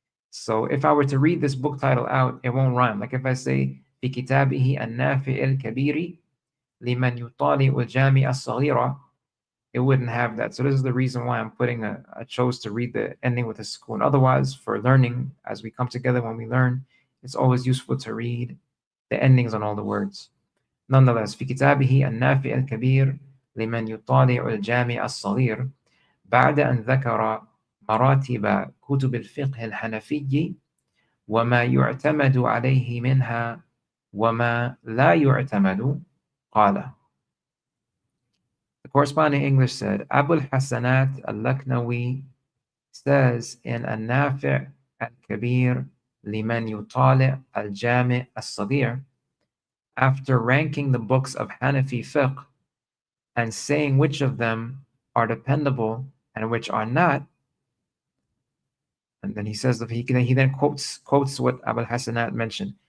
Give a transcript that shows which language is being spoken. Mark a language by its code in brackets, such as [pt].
[en] So if I were to read this book title out, it won't rhyme. Like if I say, [ar] في كتابه النافع الكبير لمن يطالع الجامع الصغير, [en] it wouldn't have that. So this is the reason why I chose to read the ending with a sukoon. Otherwise, for learning, as we come together when we learn, it's always useful to read the endings on all the words. Nonetheless, [ar] في كتابه النافع الكبير لمن يطالع الجامع الصغير بعد أن ذكر مراتب كتب الفقه الحنفي وما يعتمد عليه منها وما لا يعتمد قال. [en] The corresponding English said, Abu al-Hasanat al-Laknawi says in An-Nafi' al-Kabir liman yutali' al-Jami' al-Saghir, after ranking the books of Hanafi fiqh and saying which of them are dependable and which are not, and then he says that he then quotes what Abu al-Hasanat mentioned.